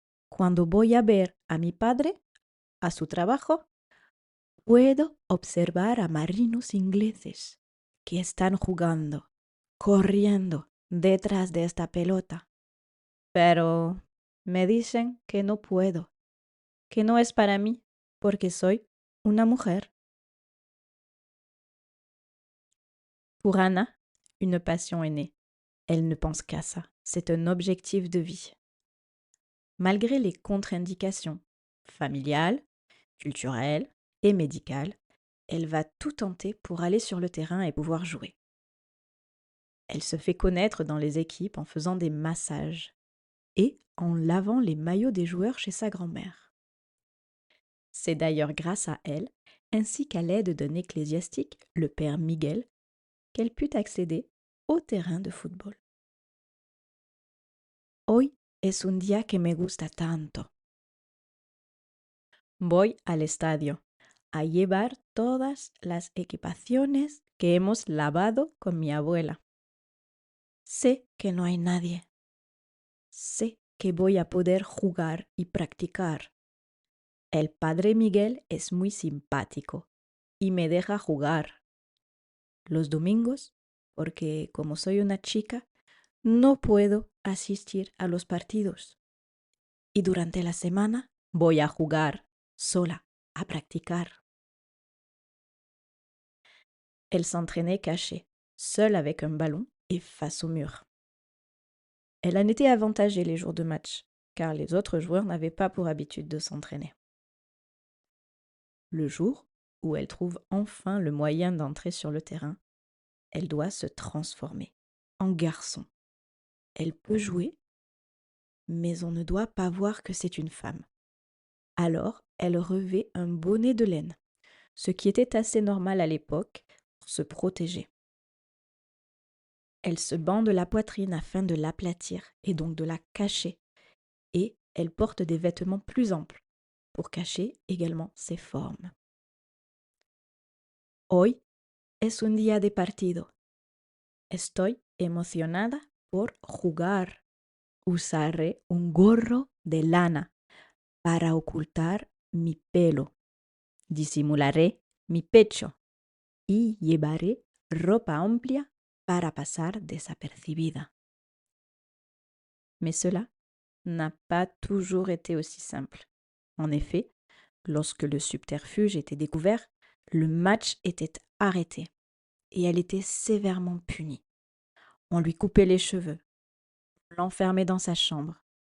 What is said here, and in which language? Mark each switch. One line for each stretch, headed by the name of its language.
Spanish: Cuando voy a ver a mi padre, a su trabajo, puedo observar a marinos ingleses que están jugando, corriendo detrás de esta pelota. Pero Me dicen que no puedo, que no es para mí, porque soy una mujer.
French: Pour Anna, une passion est née. Elle ne pense qu'à ça. C'est un objectif de vie. Malgré les contre-indications familiales, culturelles et médicales, elle va tout tenter pour aller sur le terrain et pouvoir jouer. Elle se fait connaître dans les équipes en faisant des massages et en lavant les maillots des joueurs chez sa grand-mère. C'est d'ailleurs grâce à elle, ainsi qu'à l'aide d'un ecclésiastique, le père Miguel, qu'elle put accéder au terrain de football.
Spanish: Hoy es un día que me gusta tanto. Voy al estadio a llevar todas las equipaciones que hemos lavado con mi abuela. Sé que no hay nadie. Sé que voy a poder jugar y practicar. El padre Miguel es muy simpático y me deja jugar. Los domingos, porque como soy una chica, no puedo asistir a los partidos. Y durante la semana voy a jugar sola, a practicar.
French: Elle s'entraînait cachée, seule avec un ballon et face au mur. Elle en était avantagée les jours de match, car les autres joueurs n'avaient pas pour habitude de s'entraîner. Le jour où elle trouve enfin le moyen d'entrer sur le terrain, elle doit se transformer en garçon. Elle peut jouer, mais on ne doit pas voir que c'est une femme. Alors, elle revêt un bonnet de laine, ce qui était assez normal à l'époque pour se protéger. Elle se bande la poitrine afin de l'aplatir et donc de la cacher. Et elle porte des vêtements plus amples pour cacher également ses formes.
Spanish: Hoy es un día de partido. Estoy emocionada por jugar. Usaré un gorro de lana para ocultar mi pelo. Disimularé mi pecho y llevaré ropa amplia para pasar desapercibida.
French: Mais cela n'a pas toujours été aussi simple. En effet, lorsque le subterfuge était découvert, le match était arrêté et elle était sévèrement punie. On lui coupait les cheveux, on l'enfermait dans sa chambre.